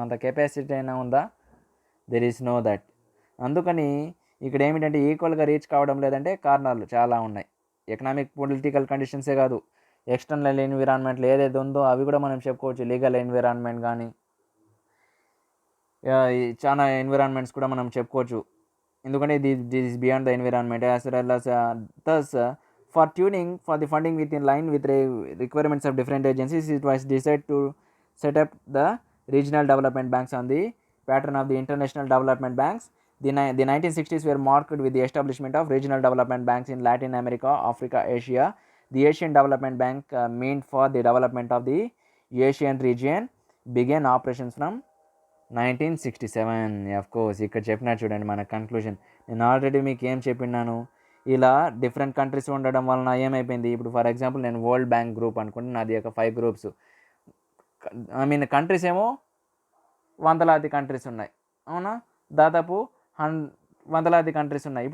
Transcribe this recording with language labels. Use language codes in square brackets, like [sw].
[te] అంత కెపాసిటీ అయినా ఉందా? [en] There is no that. [te] అందుకని ఇక్కడ ఏమిటంటే ఈక్వల్గా రీచ్ కావడం లేదంటే కారణాలు చాలా ఉన్నాయి. ఎకనామిక్ పొలిటికల్ కండిషన్సే కాదు, ఎక్స్టర్నల్ ఎన్విరాన్మెంట్లో ఏదైతే ఉందో అవి కూడా మనం చెప్పుకోవచ్చు. లీగల్ ఎన్విరాన్మెంట్ కానీ చాలా ఎన్విరాన్మెంట్స్ కూడా మనం చెప్పుకోవచ్చు. ఎందుకంటే [en] This is beyond the environment as well as thus for tuning for the funding within line with requirements of different agencies, it was decided to set up the regional development banks on the pattern of the international development banks. The 1960s were marked with the establishment of regional development banks in Latin America, Africa, Asia. The Asian Development Bank, meant for the development of the Asian region, began operations from 1967. [te] Of course ఇక్కడ చెప్పినా చూడండి మన conclusion. నేను already మీకు ఏం చెప్పినాను, ఇలా different countries ఉండడం వలన ఏమైపోయింది, ఇప్పుడు ఫర్ ఎగ్జాంపుల్ నేను వరల్డ్ బ్యాంక్ గ్రూప్ అనుకుంటే నాది ఒక 5 గ్రూప్స్, ఐ మీన్ కంట్రీస్ ఏమో వందలాది కంట్రీస్ ఉన్నాయి, అవునా, దాదాపు వందలాది కంట్రీస్ ఉన్నాయి.